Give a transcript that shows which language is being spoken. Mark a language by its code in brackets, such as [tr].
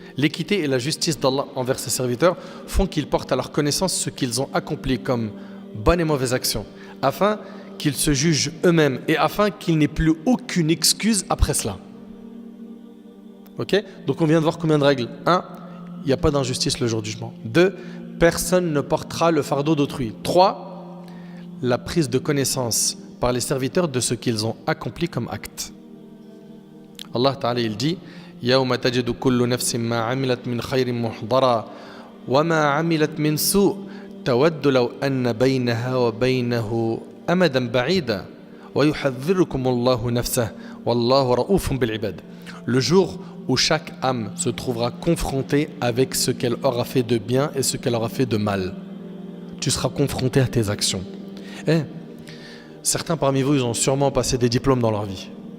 [fr] L'équité et la justice d'Allah envers ses serviteurs font qu'ils portent à leur connaissance ce qu'ils ont accompli comme bonnes et mauvaises actions, afin qu'ils se jugent eux-mêmes et afin qu'il n'ait plus aucune excuse après cela. Ok? Donc on vient de voir combien de règles. 1. Il n'y a pas d'injustice le jour du jugement. 2. Personne ne portera le fardeau d'autrui. 3. La prise de connaissance par les serviteurs de ce qu'ils ont accompli comme acte. Allah Ta'ala il dit [ar] يَوْمَ تَجِدُ كُلُّ نَفْسٍ مَا عَمِلَتْ مِنْ خَيْرٍ مُحْضَرًا وَمَا عَمِلَتْ مِنْ سُوءٍ تَوَدُّ لَوْ أَنَّ بَيْنَهَا وَبَيْنَهُ أَمَدًا بَعِيدًا وَيُحَذِّرُكُمُ اللَّهُ نَفْسَهُ وَاللَّهُ رَءُوفٌ بِالْعِبَادِ. [fr] Le jour où chaque âme se trouvera confrontée avec ce qu'elle aura fait de bien et ce qu'elle aura fait de mal. Tu seras confronté à tes actions. Certains parmi vous, ils ont sûrement passé des diplômes dans leur vie.